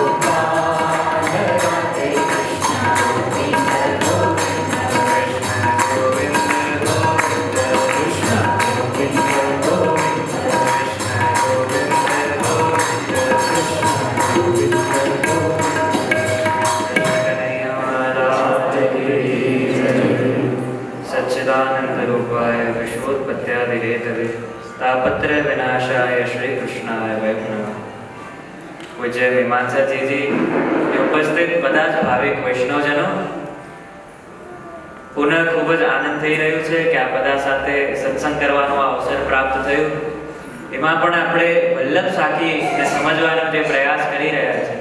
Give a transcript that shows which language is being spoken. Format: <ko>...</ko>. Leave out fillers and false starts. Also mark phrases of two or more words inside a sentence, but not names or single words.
<sa>गोपाल राधे कृष्ण गोविंद गोविंद कृष्ण गोविंद गोविंद कृष्ण गोविंद गोविंद कृष्ण गोविंद गोविंद कृष्ण गोविंद गोविंद सच्चिदानंद रूपाय विश्वोत्पत्त्यादिहेतवे तापत्रय विनाशाय श्री कृष्णाय वै नमः।</sa> <gu>પૂજ્ય હિમાંસાજીજી ઉપસ્થિત બધા જ ભાવિક વૈષ્ણવજનો, પુનઃ ખૂબ જ આનંદ થઈ રહ્યો છે કે આ બધા સાથે સત્સંગ કરવાનો અવસર પ્રાપ્ત થયો। એમાં પણ આપણે વલ્લભ સાખીને સમજવાનો જે પ્રયાસ કરી રહ્યા છે।</gu>